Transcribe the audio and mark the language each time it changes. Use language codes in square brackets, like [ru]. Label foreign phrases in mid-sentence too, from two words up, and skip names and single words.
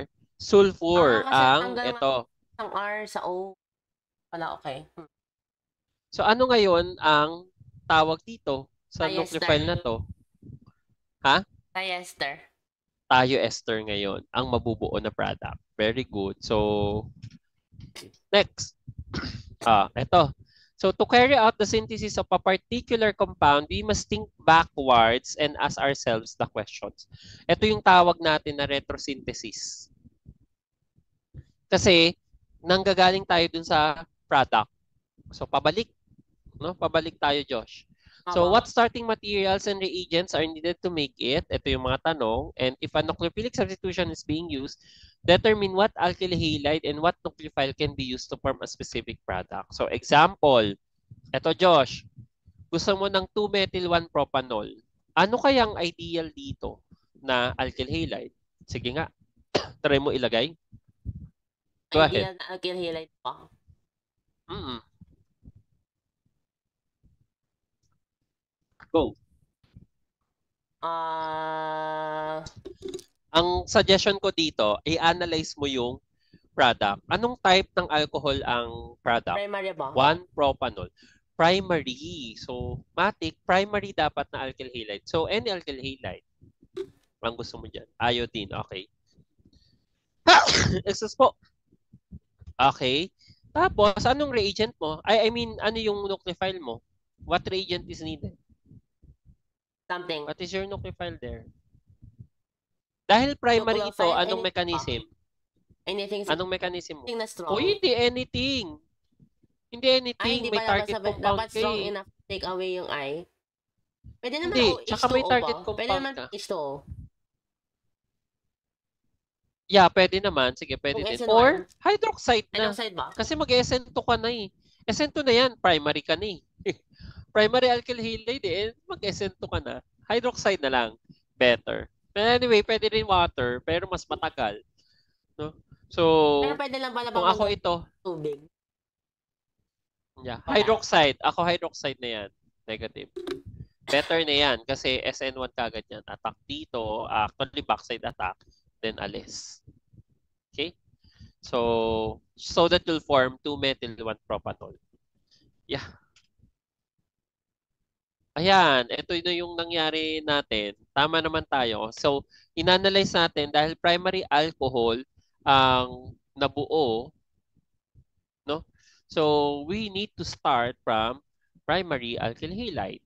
[tl] Sulfur ang ito. Ang R sa O. Wala, okay. So ano ngayon ang tawag dito sa nucleophile na to? Diester. Thioester ngayon ang mabubuo na product. [en] Very good. So next. [tl] Ito. [en] So to carry out the synthesis of a particular compound, we must think backwards and ask ourselves the questions. [tl] Ito yung tawag natin na retrosynthesis. Kasi nanggagaling tayo dun sa product. So pabalik, no? Pabalik tayo, Josh. [en] So what starting materials and reagents are needed to make it? [tl] Ito yung mga tanong. [en] And if a nucleophilic substitution is being used, determine what alkyl halide and what nucleophile can be used to form a specific product. So example, [tl] ito Josh, gusto mo ng 2-methyl-1-propanol. Ano kayang ideal dito na [en] alkyl halide? [tl] Sige nga, try mo ilagay. [en] Go ahead. [tl] Ideal na [en] alkyl halide [tl] pa. Go. Ang suggestion ko dito, i-analyze mo yung product. Anong type ng alcohol ang product? Primary ba? 1-propanol. Primary. So, matik, primary dapat na [en] alkyl halide. So, any alkyl halide. [tl] Ang gusto mo dyan. Iodine. Okay. Excuse po. Okay. Tapos, anong reagent mo? [en] I mean, [tl] ano yung nucleophile mo? [en] What reagent is needed? Something. What is your nucleophile there? [tl] Dahil primary ito, anong mechanism? Anything. Anong mechanism mo? Na strong. Hindi anything. Hindi anything. Hindi may [en] target compound [tl] dapat [en] strong enough to take away [tl] yung I. Pwede naman hindi, H2O tsaka may [en] target compound [tl] Pwede naman ka. H2O. Yeah, pwede naman. Sige, pwede din. Or hydroxide na. Hydroxide ba? Kasi mag-SN2 ka na eh. SN2 na yan, primary ka na eh. [en] primary alkyl halide [tl] eh, mag-SN2 ka na. Hydroxide na lang. Better. [en] But anyway, [tl] pwede rin water, pero mas matagal. No? So, Pero pwede lang pala kung bang ako ito, tubig. yeah, Wala. hydroxide. Ako hydroxide na yan. Negative. Better na yan kasi SN1 kagad yan. Attack dito, [en] actually backside attack, then alis. Okay? So that you'll form 2-methyl-1-propanol. Yeah. [tl] Ayan, ito na yung nangyari natin. Tama naman tayo. So, inanalyze natin dahil [en] primary alcohol [tl] ang nabuo, no? [en] So, we need to start from primary alkyl halide.